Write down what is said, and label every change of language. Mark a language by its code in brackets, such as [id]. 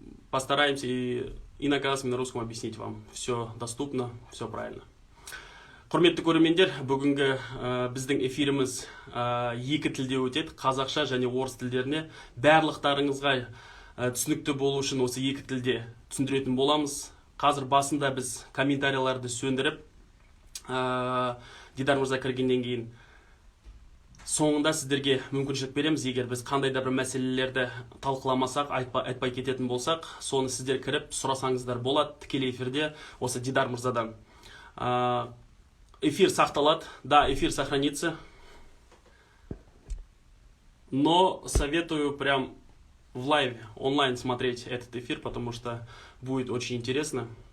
[ru] Постараемся и на казахском, и на русском объяснить вам. Все доступно, все правильно. [kk] Құрметті көрермендер, бүгінгі біздің эфиріміз екі тілде өтеді, қазақша және орыс тілдеріне. Барлықтарыңызға түсінікті болу үшін осы екі тілде түсіндіретін боламыз. Қазір басында біз комментарийлерді сөндіріп, Дидар мырза кіргеннен кейін соңында сіздерге мүмкіншілік береміз. Егер біз қандай да бір мәселелерді талқыламасақ, айтпай кететін болсақ, соны сіздер кіріп сұрасаңыздар болады тікелей эфирде осы Дидар мырзадан. Эфир сақталады, [ru] да, эфир сохранится, но советую прям в лайве, онлайн смотреть этот эфир, потому что будет очень интересно.